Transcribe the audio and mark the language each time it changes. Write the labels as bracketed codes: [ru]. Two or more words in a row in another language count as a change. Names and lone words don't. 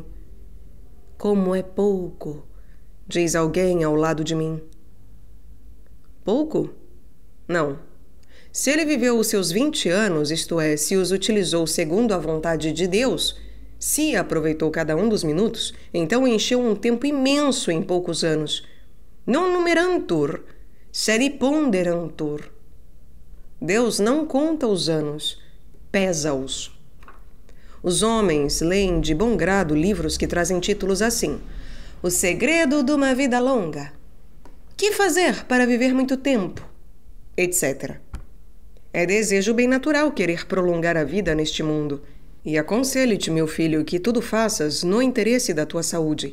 [pt] Como é pouco, diz alguém ao lado de mim. Pouco? Não. Se ele viveu os seus 20 anos, isto é, se os utilizou segundo a vontade de Deus, se aproveitou cada um dos minutos, então encheu um tempo imenso em poucos anos. [la] Non numerantur, sed ponderantur. [pt] Deus não conta os anos, pesa-os. Os homens leem de bom grado livros que trazem títulos assim: O segredo de uma vida longa, Que fazer para viver muito tempo, etc. É desejo bem natural querer prolongar a vida neste mundo, e aconselho-te, meu filho, que tudo faças no interesse da tua saúde.